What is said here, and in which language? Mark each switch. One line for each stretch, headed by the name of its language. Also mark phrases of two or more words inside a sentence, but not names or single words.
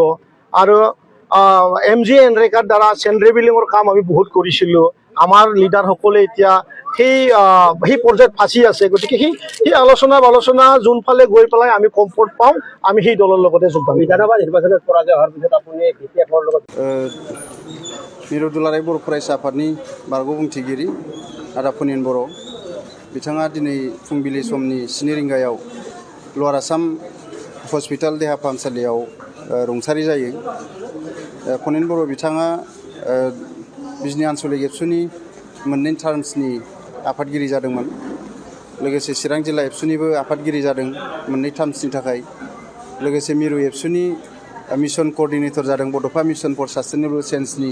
Assamese: আৰু MGNREGAৰ দ্বাৰা চেণ্ড্ৰে বিলিঙৰ কাম আমি বহুত কৰিছিলোঁ। আমাৰ লিডাৰসকলে এতিয়া সেই পৰ্যায়ত ফাঁচি আছে। গতিকে সেই আলোচনা যোনফালে গৈ পেলাই আমি কমফৰ্ট পাওঁ, আমি সেই দলৰ লগতে যোগদান কৰিম। বিধানসভা নিৰ্বাচনত পৰাজয় হোৱাৰ পিছত আপুনি BPFৰ লগত
Bodo: मिरु दुलाराय बर' फरायसा आफादनि बारग' बुंथिगिरि आदा फनिन बर' बिथाङा दिनै फुंबिलि समनि 7 रिंगायाव लवार आसाम हस्पिटाल देहा फाहामसालियाव रुंसारि जायो। फनिन बर' बिथाङा बिजनि आन्सलिक एबसुनि मोननै टार्मसनि आफादगिरि जादोंमोन, लोगोसे चिरां जिल्ला एबसुनिबो आफादगिरि जादों मोननै टार्मसनि थाखाय, लोगोसे मिरु एबसुनि
English: mission coordinator
Bodo: जादों बड'फा मिशन फर सास्टेनेबल चेन्जनि।